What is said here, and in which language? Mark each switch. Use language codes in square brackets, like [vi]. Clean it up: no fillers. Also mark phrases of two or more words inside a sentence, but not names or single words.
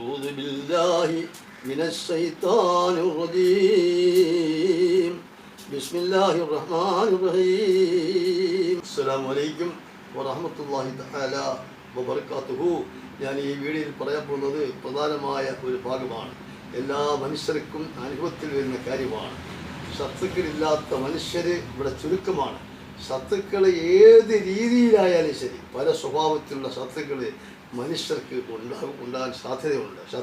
[ar] أعوذ بالله من الشيطان الرجيم بسم الله الرحمن الرحيم السلام عليكم ورحمة الله تعالى وبركاته. [ml] ഞാൻ ഈ വീഡിയോയിൽ പറയാൻ പോകുന്നത് പ്രധാനമായ ഒരു ഭാഗമാണ്. എല്ലാ മനുഷ്യർക്കും അനുഭവത്തിൽ വരുന്ന കാര്യമാണ്. ശത്രുക്കളില്ലാത്ത മനുഷ്യർ ഇവിടെ ചുരുക്കമാണ്. ശത്രുക്കൾ ഏത് രീതിയിലായാലും ശരി, പല സ്വഭാവത്തിലുള്ള ശത്രുക്കൾ മനുഷ്യർക്ക് ഉണ്ടാകാൻ സാധ്യതയുണ്ട്.